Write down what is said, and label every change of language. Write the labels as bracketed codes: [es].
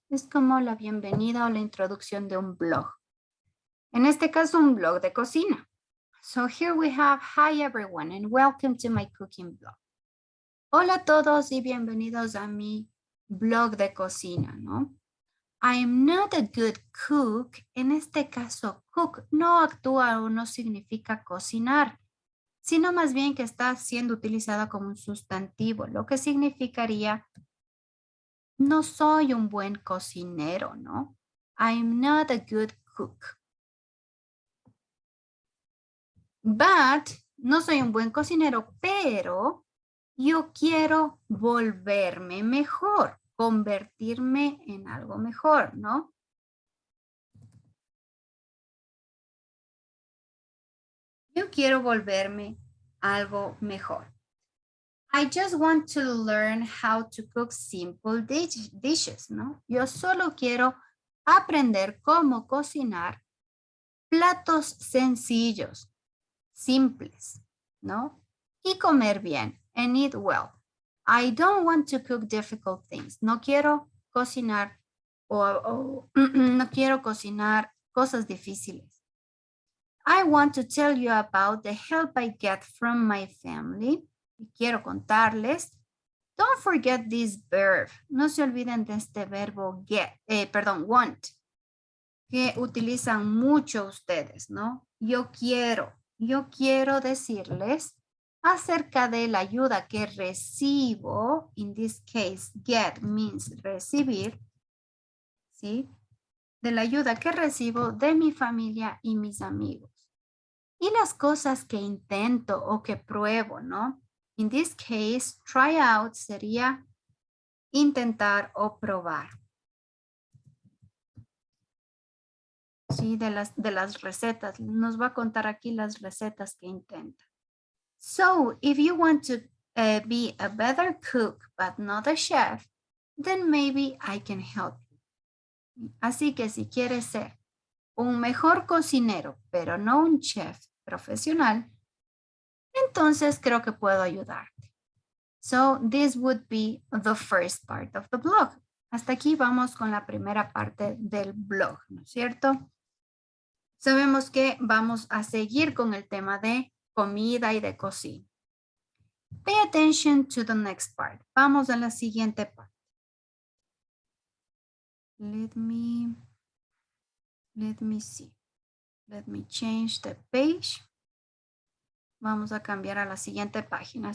[es] Es como la bienvenida o la introducción de un blog. En este caso, un blog de cocina. [en] So here we have, hi everyone and welcome to my cooking blog. [es] Hola a todos y bienvenidos a mi blog de cocina, ¿no? [en] I'm not a good cook. [es] En este caso, cook no actúa o no significa cocinar, sino más bien que está siendo utilizada como un sustantivo, lo que significaría no soy un buen cocinero, ¿no? [en] I'm not a good cook. [es] But, no soy un buen cocinero, pero yo quiero volverme mejor, convertirme en algo mejor, ¿no? Yo quiero volverme algo mejor. [en] I just want to learn how to cook simple dishes, ¿no? [es] Yo solo quiero aprender cómo cocinar platos sencillos, simples, ¿no? Y comer bien, [en] and eat well. I don't want to cook difficult things. [es] No quiero cocinar no quiero cocinar cosas difíciles. [en] I want to tell you about the help I get from my family. [es] Y quiero contarles. [en] Don't forget this verb. [es] No se olviden de este verbo want, que utilizan mucho ustedes, ¿no? Yo quiero decirles acerca de la ayuda que recibo. [en] In this case, get means recibir, ¿sí? [es] De la ayuda que recibo de mi familia y mis amigos. Y las cosas que intento o que pruebo, ¿no? [en] In this case, try out sería intentar o probar. [es] Sí, de las recetas. Nos va a contar aquí las recetas que intenta. [en] So, if you want to be a better cook, but not a chef, then maybe I can help you. [es] Así que si quieres ser un mejor cocinero, pero no un chef profesional, entonces creo que puedo ayudarte. [en] So this would be the first part of the blog. [es] Hasta aquí vamos con la primera parte del blog, ¿no es cierto? Sabemos que vamos a seguir con el tema de comida y de cocina. [en] Pay attention to the next part. [es] Vamos a la siguiente parte. [en] Let me see. Let me change the page. [es] Vamos a cambiar a la siguiente página.